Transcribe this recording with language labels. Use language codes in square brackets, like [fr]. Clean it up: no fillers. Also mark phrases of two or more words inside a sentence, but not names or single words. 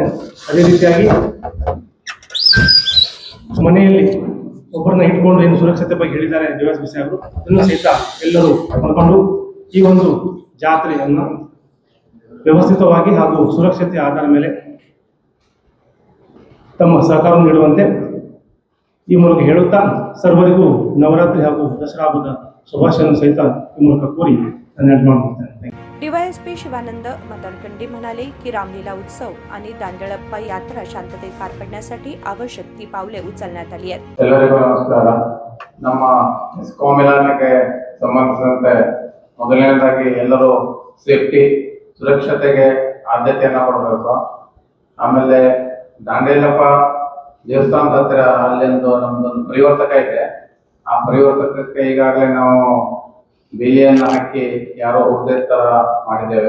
[kn] ಅದೇ ರೀತಿಯಾಗಿ ಮನೆಯಲ್ಲಿ ಒಬ್ಬರನ್ನ ಇಟ್ಕೊಂಡು ಏನು ಸುರಕ್ಷತೆ ಬಗ್ಗೆ ಹೇಳಿದ್ದಾರೆ ದೇವಾಸ್ ಅವರು, ಅದನ್ನು ಸಹಿತ ಎಲ್ಲರೂ ಪಡ್ಕೊಂಡು ಈ ಒಂದು ಜಾತ್ರೆಯನ್ನು ವ್ಯವಸ್ಥಿತವಾಗಿ ಹಾಗೂ ಸುರಕ್ಷತೆಯ ಆಧಾರದ ಮೇಲೆ ತಮ್ಮ ಸಹಕಾರ ನೀಡುವಂತೆ ಈ ಮೂಲಕ ಹೇಳುತ್ತಾ ಸರ್ವರಿಗೂ ನವರಾತ್ರಿ ಹಾಗೂ ದಸರಾ ಹಬ್ಬದ ಶುಭಾಶಯವನ್ನು ಸಹಿತ ಈ ಮೂಲಕ ಕೋರಿ ನಾನು ಮಾಡ್ತೇನೆ। [mr] DYSP शिवानंद मतरकंडी म्हणाले की रामलीला उत्सव आणि दांडेलप्पा यात्रा शांततेत पार पडण्यासाठी आवश्यक ती पावले उचलण्यात आली आहेत। [kn] ಎಲ್ಲರಿಗೂ ನಮಸ್ಕಾರ। ನಮ್ಮ ಎಸ್ಕಾಂ ಇಲಾಖೆಗೆ ಸಂಬಂಧಿಸಿದಂತೆ ಮೊದಲನೇದಾಗಿ ಎಲ್ಲರೂ ಸೇಫ್ಟಿ ಸುರಕ್ಷತೆಗೆ ಆದ್ಯತೆಯನ್ನು ಕೊಡಬೇಕು। ಆಮೇಲೆ ದಾಂಡೇಲಪ್ಪ ದೇವಸ್ಥಾನದ ಹತ್ತಿರ ಅಲ್ಲೊಂದು ನಮ್ದೊಂದು ಪರಿವರ್ತಕ ಇದೆ, ಆ ಪರಿವರ್ತಕಕ್ಕೆ ಈಗಾಗಲೇ ನಾವು ಬೇಲಿಯನ್ನು ಹಾಕಿ ಯಾರೋ ಹೋಗದೆ ತರ ಮಾಡಿದ್ದೇವೆ।